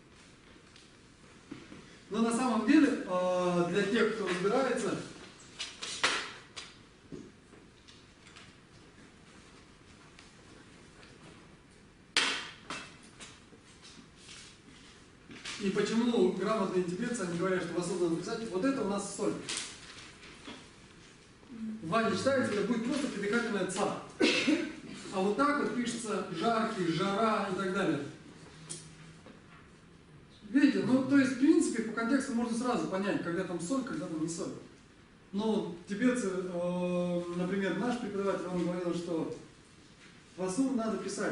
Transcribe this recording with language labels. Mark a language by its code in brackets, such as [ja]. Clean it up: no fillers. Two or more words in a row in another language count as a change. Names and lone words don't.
[ru] Но на самом деле, для тех, кто разбирается, и почему грамотные тибетцы, они говорят, что васур надо писать, вот это у нас соль. В ване читается, это будет просто придыхательная ца. А вот так вот пишется жаркий, жара и так далее. Видите, ну то есть в принципе по контексту можно сразу понять, когда там соль, когда там не соль. Но тибетцы, например, наш преподаватель, он говорил, что васур надо писать.